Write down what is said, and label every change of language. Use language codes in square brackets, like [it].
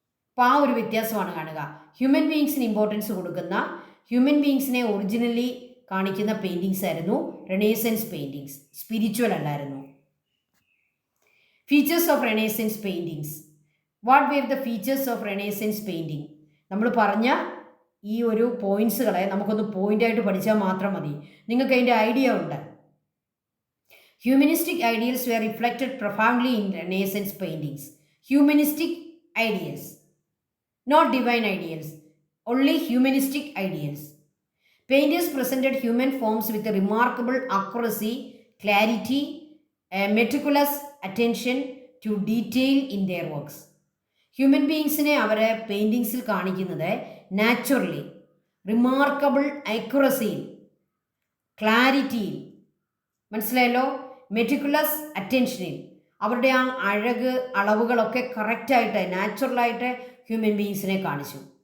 [ml] അപ്പോൾ ആ ഒരു വ്യത്യാസമാണ് കാണുക. ഹ്യൂമൻ ബീങ്സിന് ഇമ്പോർട്ടൻസ് കൊടുക്കുന്ന, ഹ്യൂമൻ ബീങ്സിനെ ഒറിജിനലി കാണിക്കുന്ന പെയിൻറ്റിങ്സ് ആയിരുന്നു റെനേസൻസ് പെയിൻറ്റിങ്സ്, സ്പിരിച്വൽ അല്ലായിരുന്നു. [en] Features of renaissance paintings. What were the features of renaissance painting? [ml] നമ്മൾ പറഞ്ഞ ഈ ഒരു പോയിൻറ്റ്സുകളെ നമുക്കൊന്ന് പോയിൻ്റായിട്ട് പഠിച്ചാൽ മാത്രം മതി. നിങ്ങൾക്ക് അതിൻ്റെ ഐഡിയ ഉണ്ട്. [en] Humanistic ideals were reflected profoundly in Renaissance paintings. Humanistic ideals, not divine ideals, only humanistic ideals. Painters presented human forms with a remarkable accuracy, clarity, and meticulous attention to detail in their works. [ml] Human ബീങ്സിനെ അവരെ പെയിൻറ്റിങ്സിൽ കാണിക്കുന്നത് naturally, remarkable അക്യുറസിയിൽ, ക്ലാരിറ്റിയിൽ, മനസ്സിലായല്ലോ, meticulous അറ്റൻഷനിൽ അവരുടെ ആ അഴക് അളവുകളൊക്കെ കറക്റ്റായിട്ട് നാച്ചുറലായിട്ട് human ബീങ്സിനെ കാണിച്ചു.